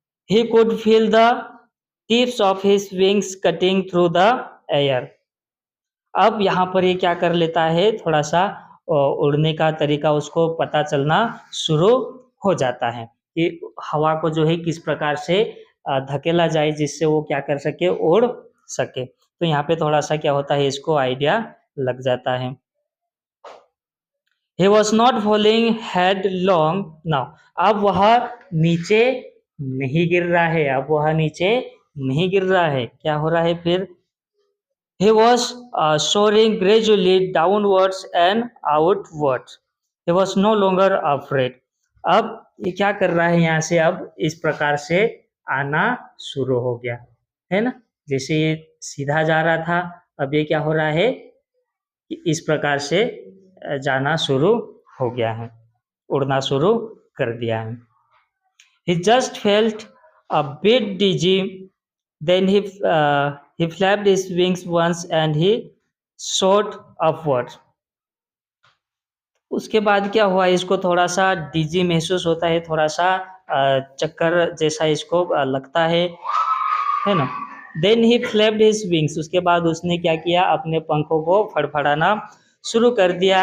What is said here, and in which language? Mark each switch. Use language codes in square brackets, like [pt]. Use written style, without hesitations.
[en] He could feel the tips of his wings cutting through the air। [hi] अब यहाँ पर ये क्या कर लेता है, थोड़ा सा उड़ने का तरीका उसको पता चलना शुरू हो जाता है कि हवा को जो है किस प्रकार से धकेला जाए जिससे वो क्या कर सके, उड़ सके। तो यहाँ पे थोड़ा सा क्या होता है, इसको आइडिया लग जाता है। [en] He was not falling headlong now। [hi] अब वह नीचे नहीं गिर रहा है, अब वह नीचे नहीं गिर रहा है, क्या हो रहा है फिर, [en] he was soaring gradually downwards and outwards। He was no longer afraid। [hi] अब ये क्या कर रहा है, यहाँ से अब इस प्रकार से आना शुरू हो गया, है ना। जैसे ये सीधा जा रहा था, अब ये क्या हो रहा है कि इस प्रकार से जाना शुरू हो गया है, उड़ना शुरू कर दिया है। [en] He just felt a bit dizzy, then he flapped his wings once and he shot upward. [hi] उसके बाद क्या हुआ, इसको थोड़ा सा डिजी महसूस होता है, थोड़ा सा चक्कर जैसा इसको लगता है ना। [en] then he flapped his wings, [hi] उसके बाद उसने क्या किया, अपने पंखों को फड़फड़ाना शुरू कर दिया।